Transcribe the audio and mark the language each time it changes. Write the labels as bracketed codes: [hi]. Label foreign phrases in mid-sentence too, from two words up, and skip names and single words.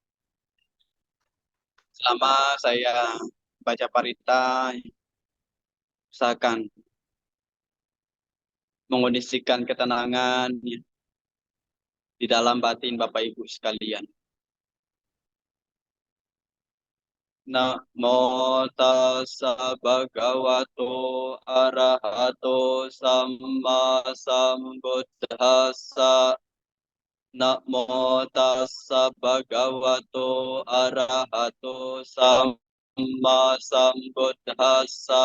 [id] Selama saya baca parita, usahakan mengondisikan ketenangan di dalam batin Bapak Ibu sekalian. [pi] Namo tassa bhagavato arahato samma sambuddhassa. Namo tassa bhagavato arahato samma sambuddhassa.